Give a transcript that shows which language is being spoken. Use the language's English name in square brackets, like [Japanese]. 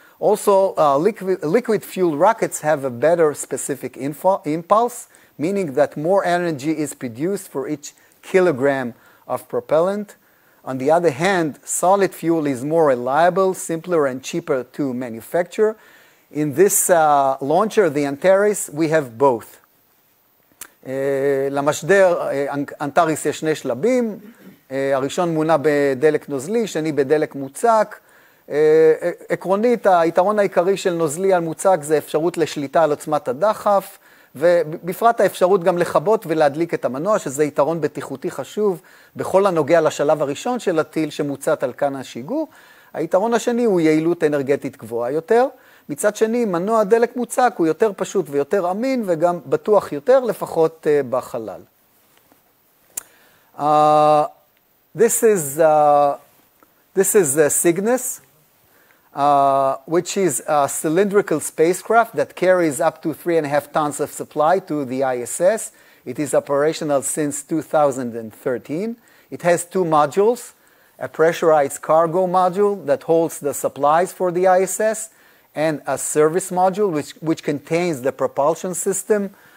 [English] Also, liquid fuel rockets have a better specific impulse, meaning that more energy is produced for each kilogram of propellant. On the other hand, solid fuel is more reliable, simpler, and cheaper to manufacture. In this launcher, the Antares, we have both. [Hebrew] למשדר אנטאריס יש שני שלבים, הראשון מונע בדלק נוזלי, שני בדלק מוצק. עקרונית, היתרון העיקרי של נוזלי על מוצק זה אפשרות לשליטה על עוצמת הדחף, ובפרט האפשרות גם לכבות ולהדליק את המנוע, שזה יתרון בטיחותי חשוב בכל הנוגע לשלב הראשון של הטיל שמוצת על כאן השיגור. היתרון השני הוא יעילות אנרגטית גבוהה יותר. מצד שני, מנוע דלק מוצק הוא יותר פשוט ויותר אמין וגם בטוח יותר, לפחות בחלל. [English] This is Cygnus, which is a cylindrical spacecraft that carries up to 3.5 tons of supply to the ISS. It is operational since 2013. It has two modules, a pressurized cargo module that holds the supplies for the ISS, and a service module which contains the propulsion system.